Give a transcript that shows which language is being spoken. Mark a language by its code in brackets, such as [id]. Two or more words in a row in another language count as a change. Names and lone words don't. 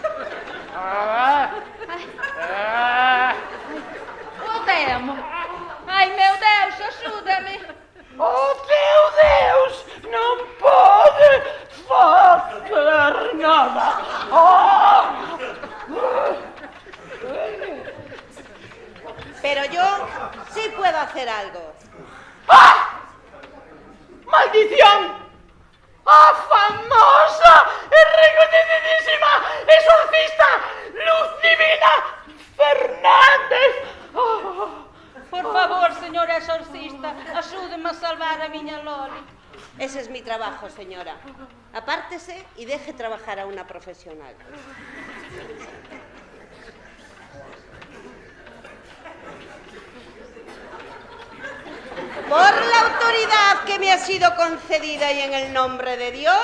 [gl] O demo. Ai, meu Deus, axúdame. O teu Deus non pode facer nada. [es] Pero yo sí puedo hacer algo. [gl] ¡Maldición! ¡A famosa e reconocidísima exorcista Lucivina Fernández! [es] Por favor, señora exorcista, [gl] axúdeme a salvar a miña Loli. [es] Ese es mi trabajo, señora. Apártese y deje trabajar a una profesional. Por la autoridad que me ha sido concedida y en el nombre de Dios...